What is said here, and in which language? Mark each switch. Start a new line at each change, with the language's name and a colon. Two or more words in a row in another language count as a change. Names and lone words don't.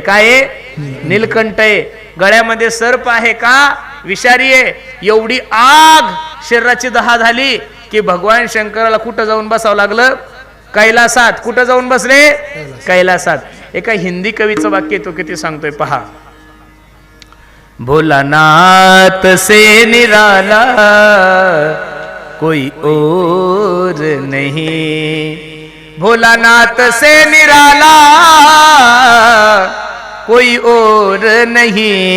Marathi: काय आहे? नीलकंठ आहे. गळ्यामध्ये सर्प आहे का? विषारी आहे. एवढी आग शरीराची दहा झाली की भगवान शंकराला कुठं जाऊन बसावं लागलं? कैलासात. कुठं जाऊन बसले? कैलासात. एका हिंदी कवीचं वाक्य तो किती सांगतोय पहा.
Hindi: भोलानाथ से निराला कोई और नहीं, भोलानाथ से निराला कोई और नहीं,